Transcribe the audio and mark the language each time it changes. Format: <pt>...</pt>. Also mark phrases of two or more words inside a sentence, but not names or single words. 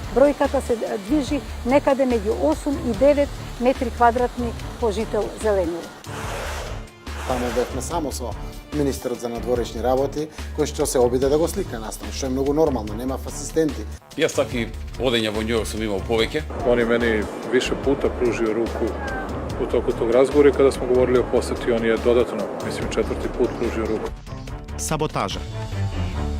<mk>Бројката се движи некаде меѓу 8 и 9 метри квадратни по жител зеленило. Таму бевме само со министерот за надворешни работи, кој што се обиде да го слика настан, што е многу нормално, нема асистенти. Јас такви одења во Њујорк сум имал повеќе.</mk> <sr>Они мени више puta pružio руку u toku tog razgovora i kada smo govorili o poseti, on je dodatno, mislim, 4. put pružio ruku. саботажа.</sr>